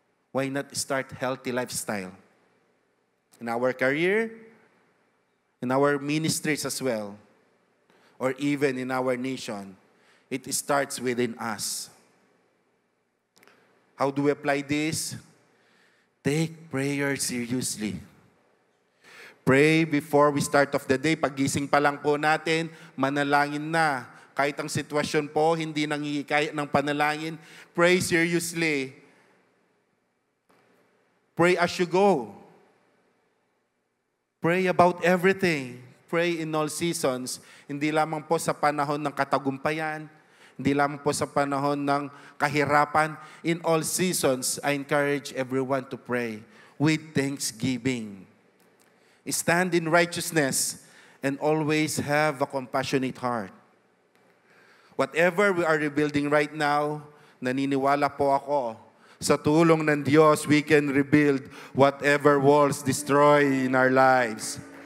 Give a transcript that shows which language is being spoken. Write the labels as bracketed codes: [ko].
[en] Why not start healthy lifestyle? In our career, in our ministries as well, or even in our nation, it starts within us. How do we apply this? Take prayer seriously. Pray before we start off the day. [tl] Paggising pa lang po natin, manalangin na. Kahit ang sitwasyon po, hindi nangihikayat ng panalangin, [en] pray seriously. Pray as you go. Pray about everything. Pray in all seasons. [tl] Hindi lamang po sa panahon ng katagumpayan, hindi lamang po sa panahon ng kahirapan. [en] In all seasons, I encourage everyone to pray with thanksgiving. Stand in righteousness and always have a compassionate heart. Whatever we are rebuilding right now, [tl] naniniwala po ako, sa tulong ng Diyos, [en] we can rebuild whatever walls destroy in our lives.